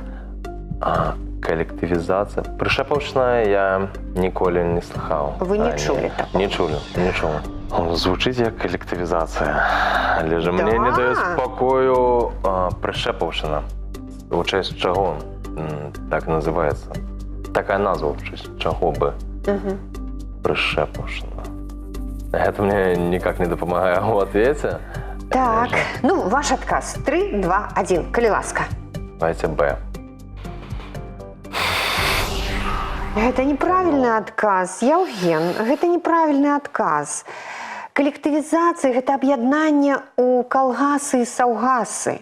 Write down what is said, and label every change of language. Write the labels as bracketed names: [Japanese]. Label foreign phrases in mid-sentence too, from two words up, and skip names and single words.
[Belarusian] А калектывізацыя. Прышэпаўшчына я ніколі не слыхаў. Вы не чулі такого? Не чулі, не чуў. Звучыць як калектывізацыя. Але ж мне не дае спакою прышэпаўшчына. У чэсць чаго? [Russian] так называется. Такая назва, чего бы. Пришепушно. Это мне никак не допомагает в ответе. [Belarusian] Так, ну, ваш адказ. 3, 2, 1. Калі ласка. [Russian] Давайте Б. [Belarusian] Гэта неправільны адказ. Яўген, гэта неправільны адказ. Калектывізацыя – гэта аб'яднанне ў калгасы і саўгасы.